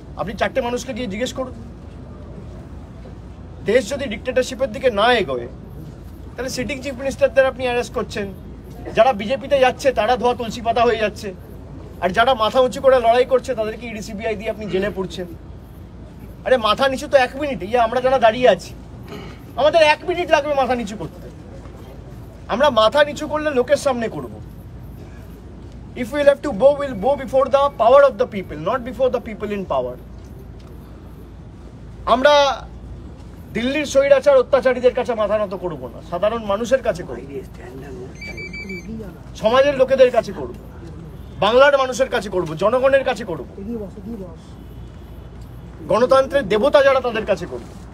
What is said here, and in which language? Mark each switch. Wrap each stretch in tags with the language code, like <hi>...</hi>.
<bn>আপনি 4টে মানুষকে গিয়ে জিজ্ঞেস করুন, দেশ যদি ডিক্টেটরশিপের দিকে না এগোয় তাহলে সিটিং চিফ মিনিস্টারদের আপনি অ্যারেস্ট করছেন, যারা বিজেপিতে যাচ্ছে তারা ধোয়া তুলসী পাতা হয়ে যাচ্ছে, আর যারা মাথা উঁচু করে লড়াই করছে তাদেরকে ইডি সিবিআই দিয়ে আপনি জেলে পড়ছেন। আরে মাথা নিচু তো 1 মিনিট, আমরা যারা দাঁড়িয়ে আছি আমাদের 1 মিনিট লাগবে মাথা নিচু করতে। আমরা মাথা নিচু করলে লোকের সামনে করব।</bn> <en>If we'll have to bow, we'll bow before the power of the people, not before the people in power.</en> <bn>আমরা দিল্লির স্বৈরাচার অত্যাচারীদের কাছে মাথা নত করব না, সাধারণ মানুষের কাছে করব, সমাজের লোকেদের কাছে করব, বাংলার মানুষের কাছে করব, জনগণের কাছে করব, গণতন্ত্রের দেবতা যারা তাদের কাছে করব।</bn>